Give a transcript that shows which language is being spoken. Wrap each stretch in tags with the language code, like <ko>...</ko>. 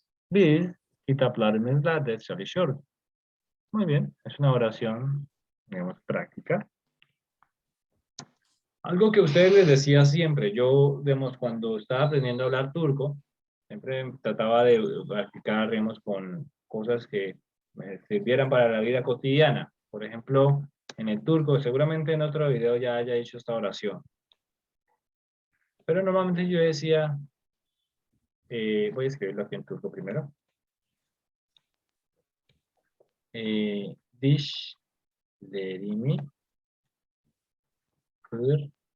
<tr>Biz kitaplarımızla ders çalışıyoruz.</tr> <es>Muy bien, es una oración, digamos, práctica. Algo que ustedes les decía siempre, yo, digamos, cuando estaba aprendiendo a hablar turco, siempre trataba de practicar, digamos, con cosas que me sirvieran para la vida cotidiana. Por ejemplo, En el turco, seguramente en otro video ya haya hecho esta oración. Pero normalmente yo decía, voy a escribirlo aquí en turco primero.</es> <tr>Dişlerimi fırçalıyorum.</tr>